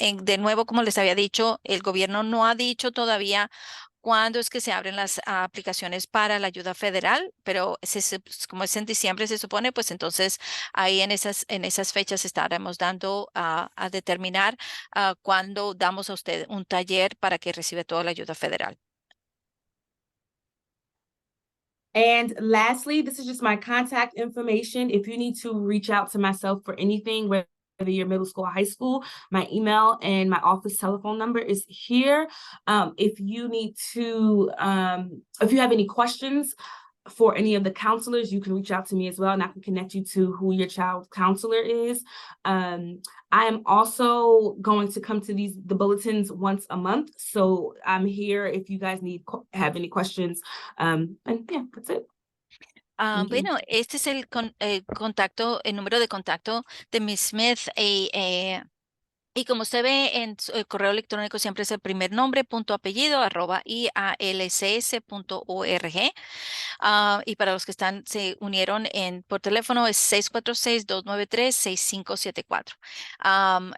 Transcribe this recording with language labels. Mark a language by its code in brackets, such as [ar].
[es] De nuevo, como les había dicho, el gobierno no ha dicho todavía cuándo es que se abren las aplicaciones para la ayuda federal, pero como es en diciembre, se supone, pues entonces ahí en esas fechas estaremos dando a determinar cuándo damos a usted un taller para que reciba toda la ayuda federal. [en] And lastly, this is just my contact information. If you need to reach out to myself for anything, whether you're middle school or high school, my email and my office telephone number is here. If you have any questions for any of the counselors, you can reach out to me as well, and I can connect you to who your child's counselor is. I am also going to come to the bulletins once a month, so I'm here if you guys have any questions. And yeah, that's it. Thank you. [es] Bueno, este es el número de contacto de Miss Smith. Y como usted ve en el correo electrónico siempre es el primer nombre, punto apellido, @ialcs.org. Y para los que se unieron por teléfono es 646-293-6574.